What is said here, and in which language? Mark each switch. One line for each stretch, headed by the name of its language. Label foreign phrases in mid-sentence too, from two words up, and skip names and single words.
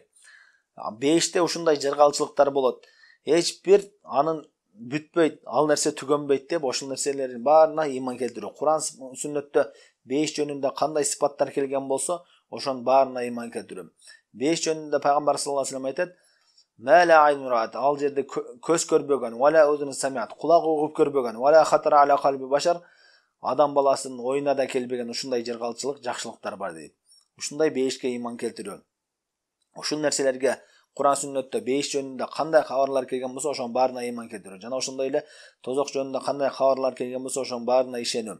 Kyrgyz: Бейиште ушундай жыргалчылыктар болот. Эч бир анын бүтпөйт, ал нерсе түгөнбөйт деп ошол нерселердин баарына ыйман келтирүү. Кур'ан сүннөттө бейиш жөнүндө кандай сыпаттар келген болсо, ошонун баарына ыйман келтирүү. Бейиш жөнүндө пайгамбар
Arabic: صلى الله عليه وسلم
Kyrgyz: айтат:
Arabic: "ما لا عين رأت",
Kyrgyz: ал жерде көз көрбөгөн,
Arabic: ولا أذن سمعت,
Kyrgyz: кулак угуп көрбөгөн,
Arabic: ولا خطر على قلب بشر,
Kyrgyz: адам баласынын оюна да келбеген ушундай жыргалчылык, жакшылыктар бар дейт. Ушундай бейишке ыйман келтирүү. Ушул нерселерге Кур'ан сүннөттө бейиш жөнүндө кандай кабарлар келген болсо, ошонун баарына ыйман келтирүү. Жана ошондой эле тозок жөнүндө кандай кабарлар келген болсо, ошонун баарына ишенүү.